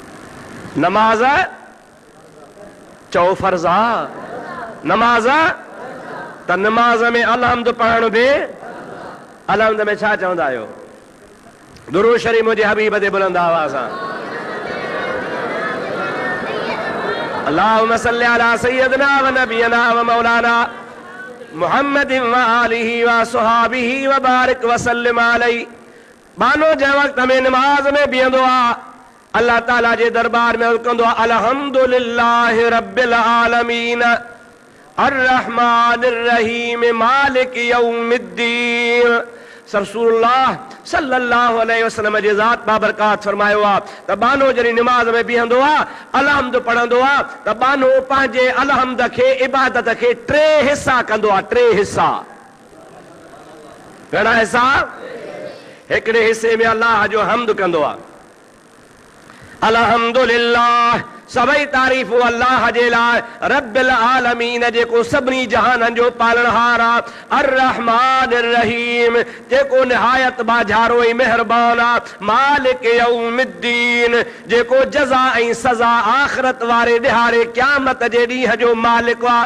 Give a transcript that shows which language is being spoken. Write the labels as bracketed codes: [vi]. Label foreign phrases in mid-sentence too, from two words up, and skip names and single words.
[sd] नमाज़ चओ फ़र्ज़ आहे, नमाज़ त नमाज़ में अलहम्द पढ़ण बि अलहम्द में छा चवंदा आहियो? दुरूद शरीफ़ मुंहिंजे हबीब ते बुलंद आवाज़ सां [ar] اللهم صل على سيدنا و نبينا و مولانا محمد و آله و صحبه و بارك و سلم عليه. [sd] बानो जंहिं वक़्त में नमाज़ में बीहंदो आहे अल्लाह ताला जे दरबार में कंदो आहे [ar] الحمد لله رب العالمين الرحمن الرحيم مالك يوم الدين. [sd] रसूलुल्लाह सल्लल्लाहु अलैहि वसल्लम जे ज़ात बाबरकात फरमायो आहे त बानो जॾहिं निमाज़ में बीहंदो आहे अलहम्द पढ़ंदो आहे त बानो पंहिंजे अलहम्द खे इबादत खे टे हिसा कंदो आहे। टे हिसा। घणा हिसा? हिकिड़े हिसे में अल्लाह जो हम्द कंदो आहे अल्हम्दुलिल्लाह सभई तारीफ़ अल्लाह जे लाइ [ar] رب العالمين [sd] जेको सभिनी जहाननि जो पालनहार आहे [ar] الرحمن الرحيم [sd] जेको निहायत बाझारो ऐं महिरबान आहे [ar] مالك يوم الدين [sd] जेको जज़ा ऐं सज़ा आख़िरत वारे ॾिहाड़े क़यामत जे ॾींहं जो मालिक आहे।